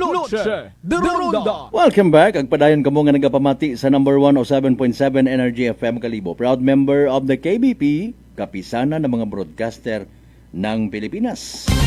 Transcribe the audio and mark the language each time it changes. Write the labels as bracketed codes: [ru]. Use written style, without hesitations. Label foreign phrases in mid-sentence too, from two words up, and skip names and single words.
[en] Welcome back. [hil] Agpadayon kamo nga nagapamati sa number 1 o 7.7 Energy FM Kalibo. [en] Proud member of the KBP, [tl] kapisana ng mga broadcaster ng Pilipinas.